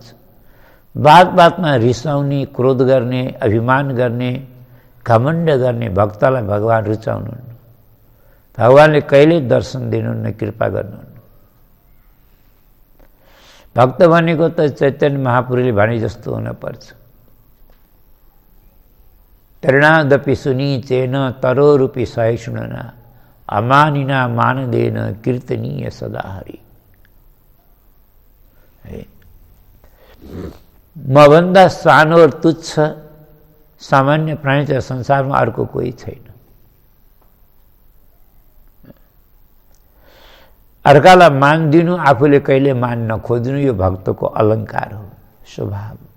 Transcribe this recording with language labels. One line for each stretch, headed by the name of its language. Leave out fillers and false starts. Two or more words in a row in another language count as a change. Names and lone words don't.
Nepali: बातमा रिसाउने, क्रोध गर्ने, अभिमान गर्ने, घमण्ड गर्ने भक्तलाई भगवान रुचाउनुहुन्न। भगवानले कहिल्यै दर्शन दिनुहुन्न, कृपा गर्नुहुन्न। भक्त भनेको त चैतन्य महापुरुषले भने जस्तो हुनुपर्छ।
Sanskrit: तृणादपि सुनीचेन तरोरूपी सहिष्णुना अमानिना मानदेन कीर्तनीय सदा हरि।
Nepali: मभन्दा सानो र तुच्छ सामान्य प्राणी त संसारमा अर्को कोही छैन। अर्कालाई मान दिनु, आफूले कहिले मान नखोज्नु, यो भक्तको अलङ्कार हो, स्वभाव।